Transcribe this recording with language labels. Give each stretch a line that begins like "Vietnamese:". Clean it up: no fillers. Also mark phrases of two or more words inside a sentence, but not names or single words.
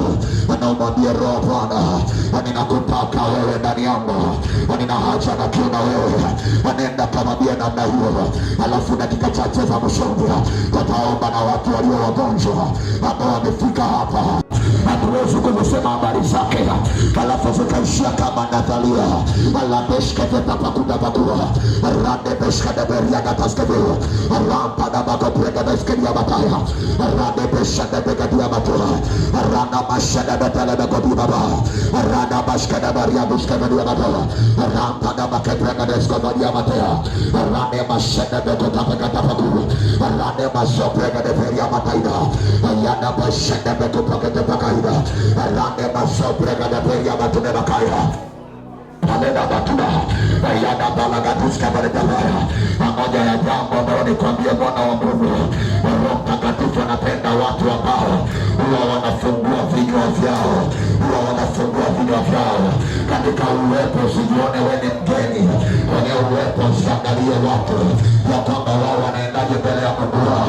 Swahili: Mwambie Roho wa Bwana, ninakutaka wewe ndani yangu, nina haja na kiu na wewe. Nenda kamwambia namna hiyo, alafu dakika chache za mshomba tutaomba na watu walio wagonjwa ambao wamefika hapa. Hatuwezi kusema habari zake alafu zikaishia kama Nathalia alabeshketapakudapakua radebeshkadeberiagataskevio rampadabakopregabeskediabataya radebeshadebegadiabatua ranamashadebetelebekodibaba radabashkadeberiabuskevediabatua rampadabakepregades-kovadiamatea ranemashadebekotapekatapakua ranemasopregedeveriamataida yadabashadebekopaketepakaida rande masobrega da peria batune bakaya alenda batuna yada balaga tuskabare tabaya. Moja ya jambo ambalo nikwambia Bwana wa Mungu, Roho Mtakatifu anapenda watu ambao huwa wanafungua vinywa vyao, huwa wanafungua vinywa vyao katika uwepo. Usijione wewe ni mgeni kwenye uwepo, usiangalie watu ya kwamba wao wanaendaje mbele ya Mungu wao.